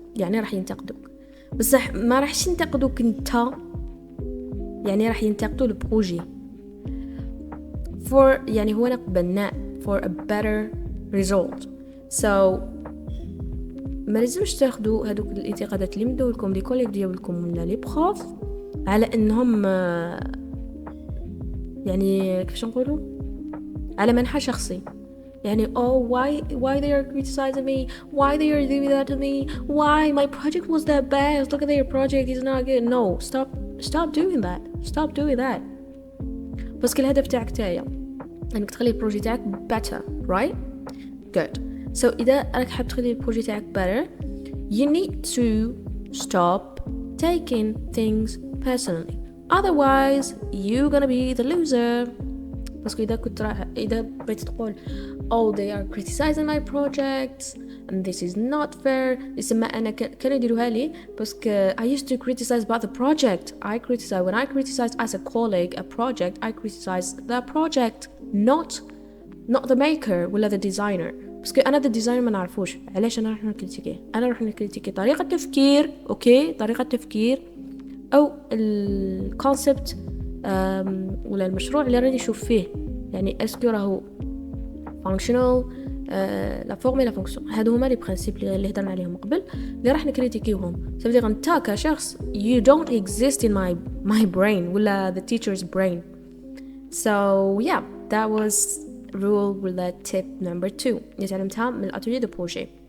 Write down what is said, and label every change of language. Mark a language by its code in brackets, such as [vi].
[ar] يعني راح ينتقدوك بصح ما راحش ينتقدوك انت يعني راح ينتقدوا البروجي for يعني هو بناء [en] for a better result. [ar] so ما لازمش تاخدوا هذوك الانتقادات اللي مدوا لكم لي كوليك ديالكم ولا لي بروف على انهم يعني كيفاش نقولوا على منحى شخصي. يعني [en] why they are criticizing me, why they are doing that to me, why my project was that bad, look at their project is not good. no stop doing that [ar] بس كل الهدف تاعك تاعي انك تخلي البروجي تاعك [en] better right good. [ar] so إذا راك حاب تخلي البروجي تاعك better [en] you need to stop taking things personally otherwise you're gonna be the loser. [ar] بس إذا بغيت تقول [en] they are criticizing my project and this is not fair [ar] يسمى أنا كانوا يديروها لي بس [en] I used to criticize about the project. when I criticize as a colleague a project I criticize the project not the maker [ar] ولا [en] the designer. [ar] بس أنا [en] the designer [ar] ما نعرفوش علاش أنا راح نكريتيكي طريقة تفكير طريقة تفكير أو الكونسبت ولا المشروع اللي راني نشوف فيه يعني اسكو راهو functional لا فورم لا فونكسيون. هادو هما لي برينسيپ اللي هضرنا عليهم قبل اللي راح نكريتيكيوهم. سافدير انت كشخص [en] you don't exist in my brain ولا the teacher's brain. so yeah that was rule ولا tip number 2 [ar] اللي تعلمتها من الاتولي دو بروجي.